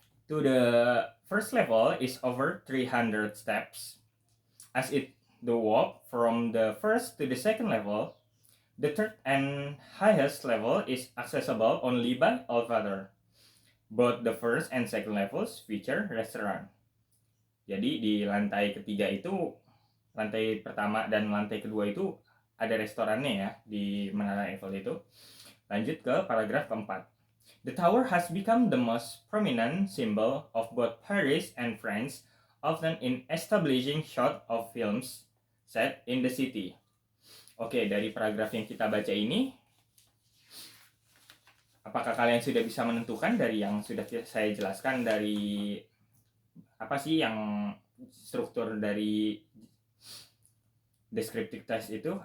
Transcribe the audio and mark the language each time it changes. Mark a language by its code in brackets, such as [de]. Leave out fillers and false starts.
[en] To the first level is over 300 steps. As the walk from the first to the second level, the third and highest level is accessible only by elevator. Both the first and second levels feature restaurant. [id] Jadi di lantai ketiga itu, lantai pertama dan lantai kedua itu ada restorannya ya di Menara Eiffel itu. Lanjut ke paragraf keempat. [en] The tower has become the most prominent symbol of both Paris and France, often in establishing shot of films set in the city. [id] Oke, dari paragraf yang kita baca ini, apakah kalian sudah bisa menentukan dari yang sudah saya jelaskan dari apa sih yang struktur dari descriptive text itu?